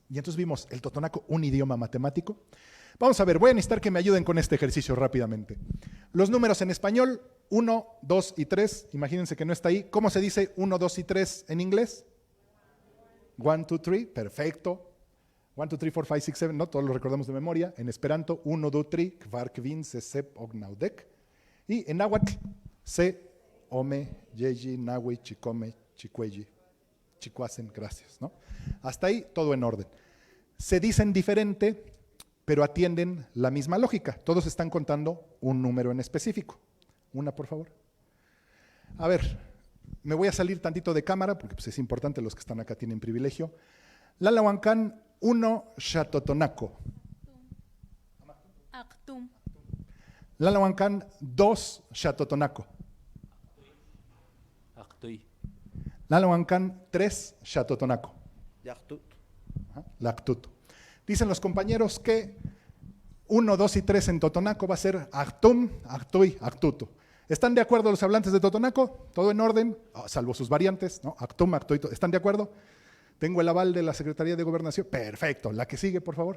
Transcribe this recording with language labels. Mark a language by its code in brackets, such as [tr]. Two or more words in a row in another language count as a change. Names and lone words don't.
[es] Y entonces vimos el totonaco, un idioma matemático. Vamos a ver, voy a necesitar que me ayuden con este ejercicio rápidamente. Los números en español, 1, 2 y 3, imagínense que no está ahí. ¿Cómo se dice 1, 2 y 3 en inglés? 1, 2, 3, perfecto. 1, 2, 3, 4, 5, 6, 7, no, todos lo recordamos de memoria. En esperanto, 1, 2, 3, [eo] kvar, kvin, se, sep, ognaudek. [es] Y en náhuatl, se, [nah] ome, yeyi, nahui, chicome, chicueyi, chicuacen, [es] gracias, ¿no? Hasta ahí todo en orden. Se dicen diferente, pero atienden la misma lógica. Todos están contando un número en específico. Una, por favor. A ver, me voy a salir tantito de cámara, porque pues, es importante, los que están acá tienen privilegio. [top] Lalahuancán 1, Xatotonaco. Actum. Lalahuancán 2, Xatotonaco. Actui. Lalahuancán 3, Xatotonaco. Yaxtut. Lactuto. [es] Dicen los compañeros que 1, 2 y 3 en Totonaco va a ser [top] Actum, Actuy, Actuto. [es] ¿Están de acuerdo los hablantes de Totonaco? ¿Todo en orden? Salvo sus variantes, ¿no? [top] Actum, Actuy. [es] ¿Están de acuerdo? ¿Tengo el aval de la Secretaría de Gobernación? Perfecto. La que sigue, por favor.